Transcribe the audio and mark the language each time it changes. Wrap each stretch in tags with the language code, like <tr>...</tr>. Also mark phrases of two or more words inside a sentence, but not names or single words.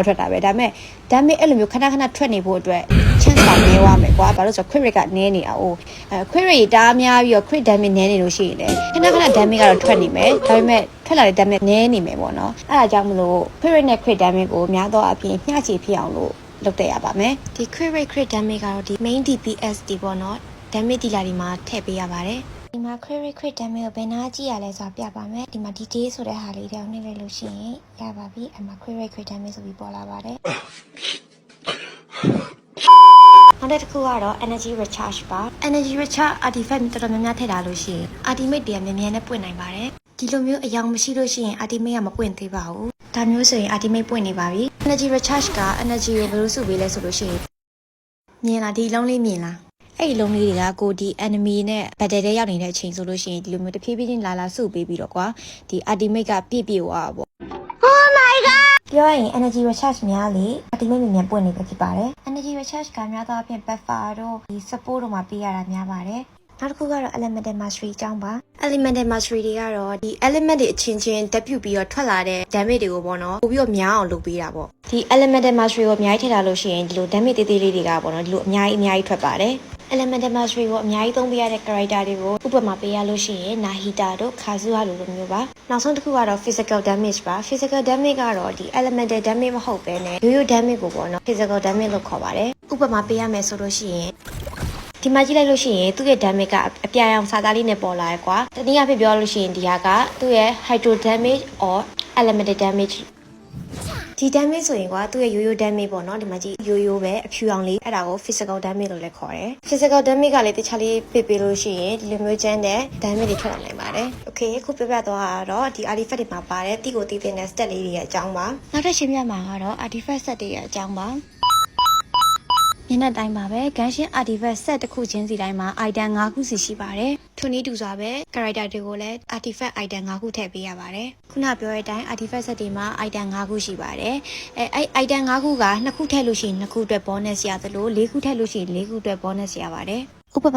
<my>ထွက်တာပဲဒါပေမဲ့ damage အဲ့လိုမျိုးခဏခဏထွက်နေဖို့အတွက် chance ကနည်းသွားမယ်ကွာဘာလို့ဆိုတော့</my> <en>crit rate</en> <my>ကနည်းနေတာ哦</my> <en>crit rate</en> <my>တအားများပြီးတော့</my> <en>crit damage</en> <my>နည်းနေ လို့ရှိရင်လည်းခဏခဏ damage ကတော့ထွက်နေမယ်ဒါပေမဲ့ထွက်လာတဲ့ damage နည်းနေမယ်ပေါ့နော်အဲ့ဒါကြောင့်မလို့</my> <en>crit rate</en> <my>နဲ့</my> <en>crit damage</en> <my>ကိုများသောအားဖြင့်မျှခြေဖြစ်အောင်လို့လုပ်တတ်ရပါမယ်ဒီ</my> <en>crit rate crit damage</en> <my>ကတော့ဒီ</my> <en>main DPS</en> <my>ဒီပေါ့နော်</my> <en>damage dealer</en> <my>ဒီမှာထည့်ပေးရပါတယ်ဒီမှာ</my> <en>crit rate crit damage</en> <my>ကိုဘယ်နာကြည့်ရလဲဆိုတာပြပါမယ်ဒီမှာ detail ဆိုတဲ့ဟာလေးတောင်းနေလိုက်လို့ရှိရင်ရပါပြီအမှ</my> <en>crit rate crit damage</en> <my>ဆိုပြီးပေါ်လာပါတယ် နောက်တစ်ခုကတော့</my> <en>energy recharge</en> <my>ပါ</my> <en>energy recharge artifact</en> <my>တော်တော်များများထည့်ထားလို့ရှိရင် ultimate တွေကမြန်မြန်နဲ့ပွင့်နိုင်ပါတယ်ဒီလိုမျိုးအယောင်မရှိလို့ရှိရင် ultimate ကမပွင့်သေးပါဘူးဒါမျိုးဆိုရင် ultimate ပွင့်နေပါပြီ</my> <en>energy recharge</en> <my>က energy ကိုဘယ်လိုစုပေးလဲဆိုလို့ရှိရင်မြင်လားဒီလုံးလေးမြင်လားအဲ့ဒီလုံး လေးတွေကကိုဒီ enemy နဲ့ battle ထဲရောက်နေတဲ့အချိန်ဆိုလို့ရှိရင်ဒီလိုမျိုးတဖြည်းဖြည်းချင်းလာစုပေးပြီးတော့ကွာဒီ ultimate ကပြည့်ပြည့်ဝါပေါ့</my> <en>Oh my god</en> <my>ပြောရင်</my> <en>energy recharge</en> <my>များလေ ultimate မြန်ပွင့်နေပဲဖြစ်ပါတယ်</my> <en>energy recharge</en> <my>က များသောအားဖြင့် buffer တို့ဒီ support တို့မှာပေးရတာများပါတယ်နောက်တစ်ခုကတော့</my> <en>elemental mastery</en> <my>အကြောင်းပါ</my> <en>elemental mastery</en> <my>တွေကတော့ဒီ element တွေအချင်းချင်းတက်ပြုတ်ပြီးတော့ထွက်လာတဲ့ damage တွေကိုပေါ့နော်ပို့ပြီးတော့များအောင်လုပ်ပေးတာပေါ့ဒီ</my> <en>elemental mastery</en> <my>ကိုအများကြီးထည့်ထားလို့ရှိရင်ဒီလို damage သေးသေးလေးတွေကပေါ့နော်ဒီ လိုအများကြီးထွက်ပါတယ်</my> <en>elemental mastery</en> <my>ကိုအများကြီးသုံးပေးရတဲ့ character တွေကိုဥပမာပေးရလို့ရှိရင် Nahida တို့ Kazuha လိုမျိုးပါနောက်ဆုံးတစ်ခုကတော့</my> <en>physical damage</en> <my>ပါ</my> <en>physical damage</en> <my>ကတော့ဒီ</my> <en>elemental damage</en> <my>မဟုတ်ဘဲနဲ့ရိုးရိုး damage ကိုပေါ့နော်</my> <en>physical damage</en> <my>လို့ခေါ်ပါတယ်ဥပမာပေးရမယ်ဆိုလို့ရှိရင်ဒီမှာကြည့်လိုက်လို့ရှိရင်သူ့ရဲ့ damage ကအပြာရောင်စာသားလေးနဲ့ပေါ်လာရဲကွာတနည်းအားဖြင့်ပြောလို့ရှိရင်ဒီဟာကသူ့ရဲ့</my> <en>hydro damage or elemental damage</en> <my>ဒီ damage ဆိုရင်ကွာသူ့ရဲ့ရိုးရိုး damage ပေါ့နော်ဒီမှာကြည့်ရိုးရိုးပဲအဖြူအောင်လေးအဲ့ဒါကို</my> <en>physical damage</en> <my>လို့လည်းခေါ်တယ်</my> <en>physical damage</en> <my>ကလည်းတခြားလေးပေးလို့ရှိရင်ဒီလိုမျိုးကျ န်းတဲ့ damage တွေထွက်လာနိုင်ပါတယ် okay ခုပြသွားတော့ဒီ artifact တွေမှာပါတယ်တိကိုတည်တဲ့ stat လေးတွေရဲ့အကြောင်းပါနောက်ထပ်ရှင်းပြမှာကတော့</my> <en>artifact set</en> <my>တွေရဲ့အကြောင်းပါညနေတိုင်းပါပဲဂန်ရှင်း</my> <en>artifact set</en> <my>တစ်ခုချင်းစီတိုင်းမှာ item 5ခုစီရှိပါတယ်ထိုနည်းတူစွာပဲ character တွေကိုလည်း</my> <en>artifact item</en> <my>5ခုထည့်ပေးရပါတယ်ခုနပြောတဲ့အတိုင်း</my> <en>artifact set</en> <my>တွေမှာ item 5ခုရှိပါတယ်အဲ့ item 5ခုက2ခုထည့်လို့ရှိရင်2ခုအတွက် bonus ရသလို4ခုထည့်လို့ရှိရင်4ခုအတွက် bonus ရပါတယ်ဥပမာ</my>